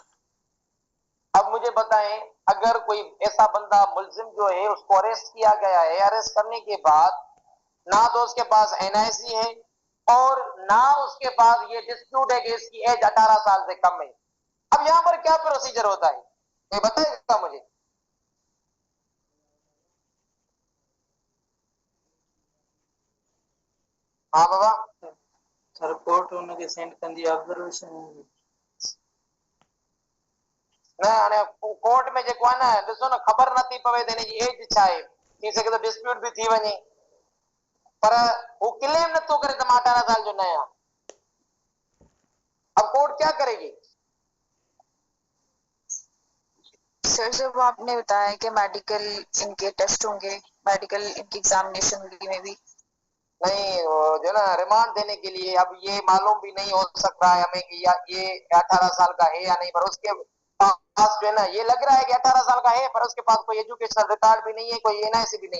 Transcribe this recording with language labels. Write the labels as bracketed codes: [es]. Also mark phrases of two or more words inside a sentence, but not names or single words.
[hi] अब मुझे बताएं, अगर कोई ऐसा बंदा मुलजिम जो है उसको अरेस्ट किया गया है, अरेस्ट करने के बाद ना तो उसके पास एनआईसी है और ना उसके पास ये डिस्प्यूट है कि इसकी एज 18 साल से कम है, अब यहां पर क्या प्रोसीजर होता है ये बताएगा मुझे? हाँ बाबा। [sd] सर कोर्ट उनके सेंड कंदी ऑब्जर्वेशन न हाणे कोर्ट में जेको आहे न, ॾिसो न, ख़बर नथी पवे त हिनजी एज छा आहे, थी सघे तो डिस्प्यूट भी थी वञे, पर वो क्लेम नथो करे त मां 18 साल जो न आहियां। [hi] अब कोर्ट क्या करेगी? सर जब आपने बताया कि मेडिकल इनके टेस्ट होंगे, मेडिकल इनकी एग्जामिनेशन होगी, में भी नहीं जो ना रिमांड देने के लिए, अब ये मालूम भी नहीं हो सकता है हमें कि ये 18 साल का है या नहीं, पर उसके पास जो है ना ये लग रहा है कि 18 साल का है, पर उसके पास कोई एजुकेशनल रिकॉर्ड भी नहीं है, कोई एनआईसी भी नहीं है।